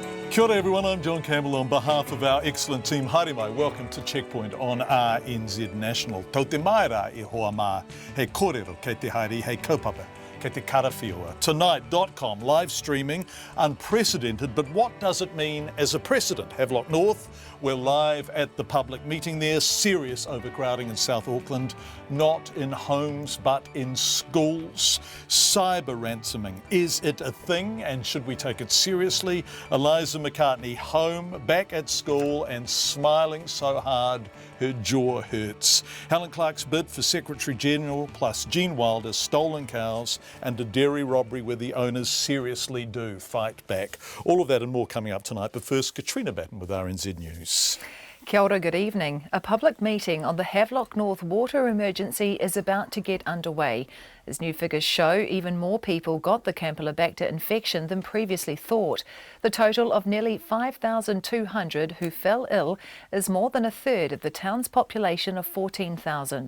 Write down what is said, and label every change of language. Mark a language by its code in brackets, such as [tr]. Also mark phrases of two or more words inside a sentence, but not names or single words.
[mi] Kia ora [en] everyone, I'm John Campbell on behalf of our excellent team. [mi] Haere mai, [en] welcome to Checkpoint on RNZ National. [mi] Tau te mai rā e hoa mā, hei kōrero kei te haere, hei kaupapa kei te karawhiua. [en] Tonight.com, live streaming, unprecedented, but what does it mean as a precedent? Havelock North, we're live at the public meeting there, serious overcrowding in South Auckland, not in homes but in schools. Cyber ransoming, is it a thing and should we take it seriously? Eliza McCartney home, back at school and smiling so hard her jaw hurts. Helen Clark's bid for Secretary General plus Gene Wilder's stolen cows and a dairy robbery where the owners seriously do fight back. All of that and more coming up tonight, but first Katrina Batten with RNZ News. [mi] Kia ora, [en] good evening. A public meeting on the Havelock North water emergency is about to get underway. As new figures show, even more people got the Campylobacter infection than previously thought. The total of nearly 5,200 who fell ill is more than a third of the town's population of 14,000.